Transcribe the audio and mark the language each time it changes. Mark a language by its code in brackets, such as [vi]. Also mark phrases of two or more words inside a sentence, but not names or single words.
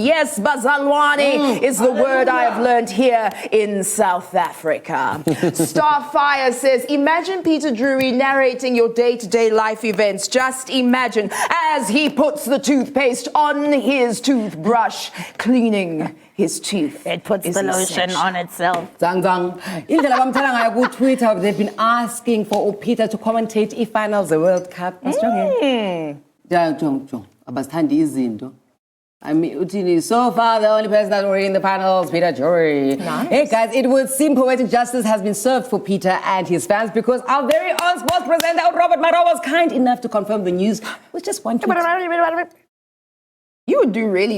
[en] Yes, Bazalwane is the word I have learned here in South Africa. Starfire says, imagine Peter Drury narrating your day-to-day life events. Just imagine as he puts the toothpaste on his toothbrush, cleaning his teeth. It puts the lotion on itself. [zu] Zang zang. Indlela bamthela ngayo ku Twitter, [en] they've been asking for Peter to commentate finals the World Cup. Jong. [zu] Abasithandi izinto. [en] I mean, Utini, so far the only person that's already in the finals, Peter Drury. Nice. Hey guys, it would seem poetic justice has been served for Peter and his fans because our very own sports presenter, Robert Maro, was kind enough to confirm the news with just one tweet. You would do really well.